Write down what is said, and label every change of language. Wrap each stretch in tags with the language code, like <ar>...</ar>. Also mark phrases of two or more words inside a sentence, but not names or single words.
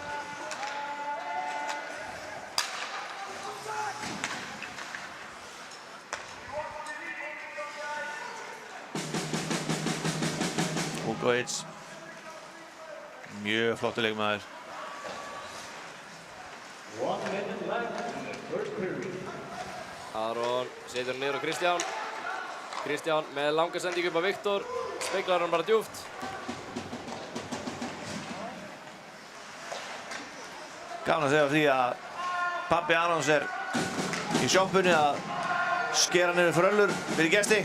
<is>Vukovic, mjög flottur leikmaður.</is> <en>1 minute left in the first period.</en> <is>Aron setur niður á Kristján. Kristján með langa sendingu upp á Viktor. Speiklar hann bara djúpt. Gaman að segja því að pabbi Arons er í sjoppunni að skera niður fröllur fyrir gesti.</is>